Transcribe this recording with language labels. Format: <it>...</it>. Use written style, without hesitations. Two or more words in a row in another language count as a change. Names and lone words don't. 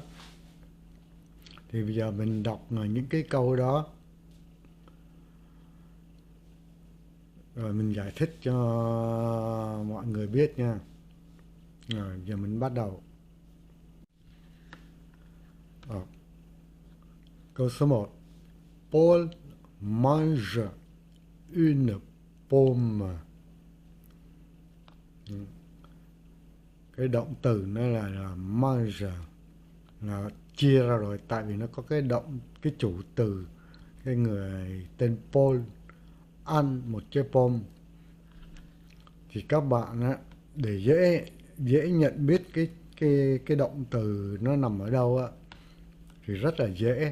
<vi>Thì bây giờ mình đọc những cái câu đó rồi mình giải thích cho mọi người biết nha. Rồi giờ mình bắt đầu. Ờ, Câu số một:</vi> <fr>Paul mange une pomme.</fr> <vi>Cái động từ nó là mange, là chia ra rồi, tại vì nó có cái chủ từ, cái người tên Paul ăn một trái pom. Thì các bạn á, để dễ dễ nhận biết cái động từ nó nằm ở đâu á, thì rất là dễ.</vi>